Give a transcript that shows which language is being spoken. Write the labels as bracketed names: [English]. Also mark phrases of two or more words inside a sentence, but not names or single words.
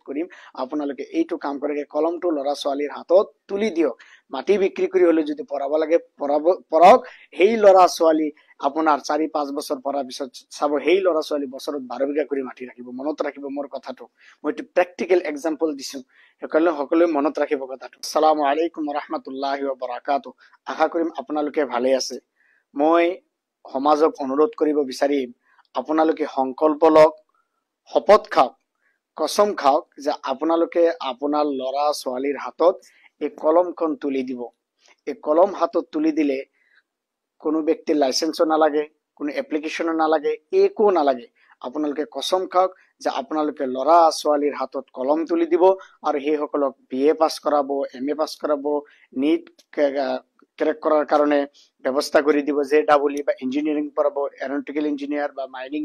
[Assamese] কৰিম আপোনালোকে এইটো কাম কৰে কলমটো ল'ৰা ছোৱালীৰ হাতত তুলি দিয়ক মাটি বিক্ৰী কৰি হলে যদি পঢ়াব লাগে পঢ়াওক সেই ল'ৰা ছোৱালী আপোনাৰ 4-5 বছৰ পঢ়াৰ পিছত চাব সেই ল'ৰা ছোৱালী বছৰত 12 বিঘা কৰি মাটি ৰাখিব মনত ৰাখিব মোৰ কথাটো মই এটা [English] practical example [Assamese] দিছো সকলোৱে সকলোৱে মনত ৰাখিব কথাটো [Arabic] السلام عليكم ورحمة الله وبركاته [Assamese] আশা কৰিম আপোনালোকে ভালে আছে মই সমাজক অনুৰোধ কৰিব বিচাৰিম আপোনালোকে সংকল্প লওক শপত খাওক কসম খাওক যে আপোনালোকে আপোনাৰ ল'ৰা ছোৱালীৰ হাতত এই কলমখন তুলি দিব এই কলম হাতত তুলি দিলে কোনো ব্যক্তিৰ লাইসেন্সও নালাগে কোনো এপ্লিকেশনও নালাগে একো নালাগে আপোনালোকে কসম খাওক যে আপোনালোকে ল'ৰা ছোৱালীৰ হাতত কলম তুলি দিব আৰু সেই সকলক [English] BA pass [Assamese] কৰাব [English] MA pass [Assamese] কৰাব [English] NEET crack [Assamese] কৰাৰ কাৰণে ব্যৱস্থা কৰি দিব যে ডাবলি বা ইঞ্জিনিয়াৰিং পঢ়াব [English] aeronautical engineer [Assamese] বা মাইনিং